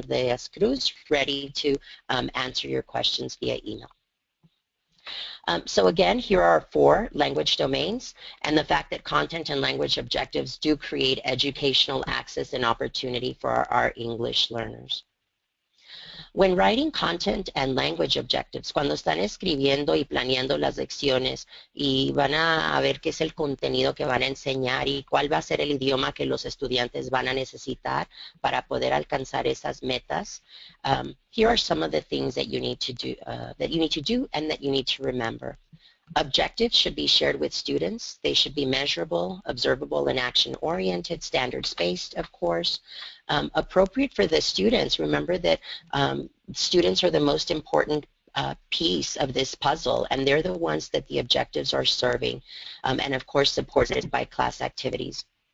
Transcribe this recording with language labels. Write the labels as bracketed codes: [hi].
[en] de Cruz, ready to answer your questions via email. So again, here are 4 language domains, and the fact that content and language objectives do create educational access and opportunity for our English learners. When writing content and language objectives, [es] cuando están escribiendo y planeando las lecciones y van a ver qué es el contenido que van a enseñar y cuál va a ser el idioma que los estudiantes van a necesitar para poder alcanzar esas metas, [en] here are some of the things that you need to do, and that you need to remember. Objectives should be shared with students. They should be measurable, observable, and action-oriented, standards-based, of course. Appropriate for the students. Remember that students are the most important piece of this puzzle, and they're the ones that the objectives are serving, and of course supported by class activities.